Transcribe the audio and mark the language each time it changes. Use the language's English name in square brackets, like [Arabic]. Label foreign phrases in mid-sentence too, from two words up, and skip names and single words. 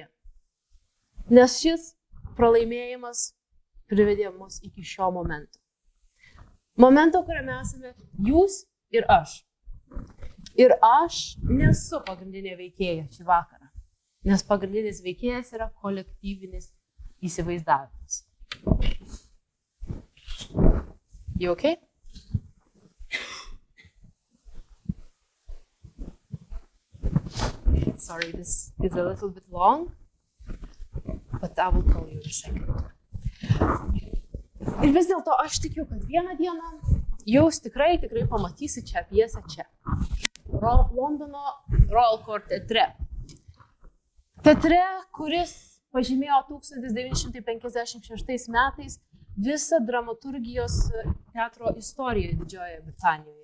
[Lithuanian] Nes šis pralaimėjimas privedė mus iki šio momento. Momento, kuriame esame jūs ir aš. Ir aš nesu pagrindinė veikėja šį vakarą, nes pagrindinis veikėjas yra kolektyvinis įsivaizdavimas. [English] You okay? Sorry, this is a little bit long, but I will call you in a second. [Lithuanian] Ir vis dėlto aš tikiu, kad vieną dieną jūs tikrai pamatysit šią pjesę čia. Londono Royal Court teatre. Teatre, kuris pažymėjo 1956 metais visą dramaturgijos teatro istoriją Didžiojoje Britanijoje.